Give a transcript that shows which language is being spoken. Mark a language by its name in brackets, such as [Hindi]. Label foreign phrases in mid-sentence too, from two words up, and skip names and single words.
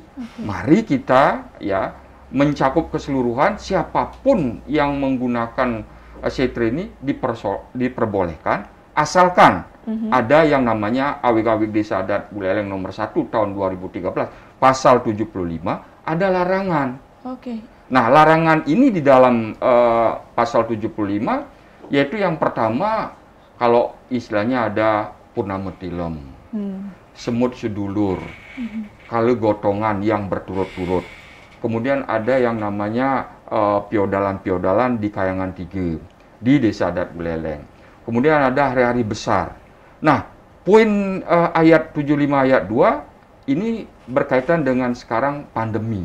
[Indonesian] Mari kita ya mencakup keseluruhan, siapapun yang menggunakan setra ini diperbolehkan, asalkan ada yang namanya Awik-Awik Desa Adat Buleleng nomor 1 tahun 2013 pasal 75, ada larangan. Nah, larangan ini di dalam pasal 75 yaitu yang pertama, kalau istilahnya ada purnama tilem, semut sedulur, kali gotongan yang berturut-turut. Kemudian ada yang namanya piodalan-piodalan di Kayangan 3 di Desa Adat Buleleng. Kemudian ada hari-hari besar. Nah, poin ayat 75 ayat 2 ini berkaitan dengan sekarang pandemi.